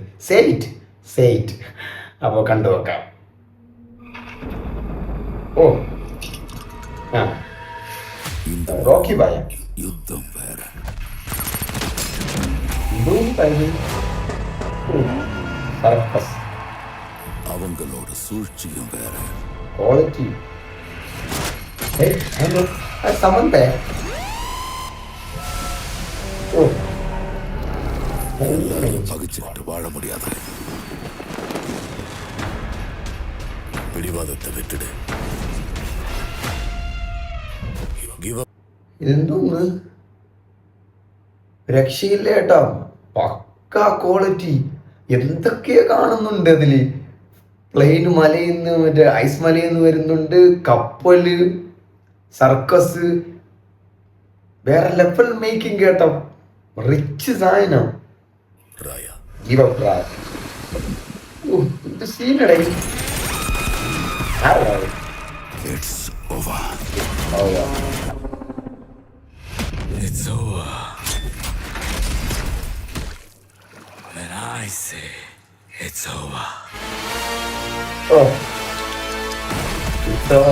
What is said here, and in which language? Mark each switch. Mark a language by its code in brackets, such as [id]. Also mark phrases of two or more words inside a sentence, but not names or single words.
[ml] സേറ്റ് അപ്പോൾ കണ്ടു നോക്കാം. ഓ ആ റോക്കി ബായ യുദ്ധം വേറെ സർക്കസ് [ta] അവங்களோட சூழ்ச்சியும் வேற [ml] ക്വാളിറ്റി. സമന്തേ [ta] பகிச்சுக்கிட்டு வாழ முடியாத பிடிவாதத்தை விட்டுடு. [ml] ഇതെന്തോന്ന്, രക്ഷയില്ല കേട്ടോ. പക്കാ ക്വാളിറ്റി. എന്തൊക്കെയാ കാണുന്നുണ്ട് അതില്. പ്ലെയിന് മലയിൽ നിന്ന്, മറ്റേ ഐസ് മലയിൽ നിന്ന് വരുന്നുണ്ട്, കപ്പല്, സർക്കസ്, വേറെ [en] level making [ml] കേട്ടോ. റിച്ച് സാധനം. സീനടേ. [en] It's over. It's over. When I say it's over. Oh. It's over.